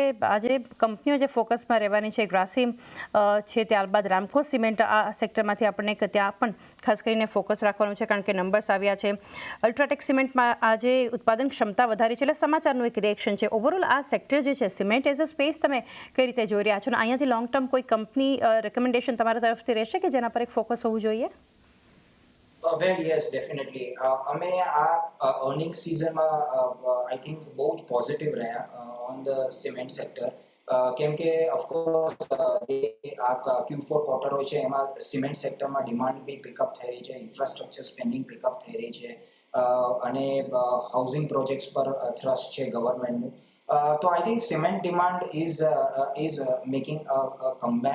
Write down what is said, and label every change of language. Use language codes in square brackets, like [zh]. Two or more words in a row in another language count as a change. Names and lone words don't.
[gu] આજે કંપનીઓ જે ફોકસમાં રહેવાની છે, ગ્રાસિમ છે, ત્યારબાદ રામકો સિમેન્ટ આ સેક્ટરમાંથી આપણને ત્યાં પણ ખાસ કરીને ફોકસ રાખવાનું છે, કારણ કે નંબર્સ આવ્યા છે. અલ્ટ્રાટેક સિમેન્ટમાં આજે ઉત્પાદન ક્ષમતા વધારી છે, એટલે સમાચારનું એક રિએક્શન છે. ઓવરઓલ આ સેક્ટર જે છે, [en] cement as a space [gu] તમે કઈ રીતે જોઈ રહ્યા છો, અને અહીંયાથી [en] long term [gu] કોઈ [en] company recommendation [gu] તમારા તરફથી રહેશે કે જેના પર એક ફોકસ હોવું જોઈએ? [en] Well, yes, definitely. [gu] અમે આ [en] earnings season [gu] માં [en] I think [gu] બહુ જ પોઝિટિવ રહ્યા [en] on the cement sector. [gu] કેમ કે ઓફકોર્સ આ Q4 ક્વાર્ટર હોય છે એમાં [en] cement sector demand [gu] બી પિકઅપ થઈ રહી છે, [en] infrastructure spending pickup [gu] થઈ રહી છે, અને [en] housing projects [gu] પર થ્રસ્ટ છે ગવર્મેન્ટનું. [en] તો I think cement demand is making a comeback.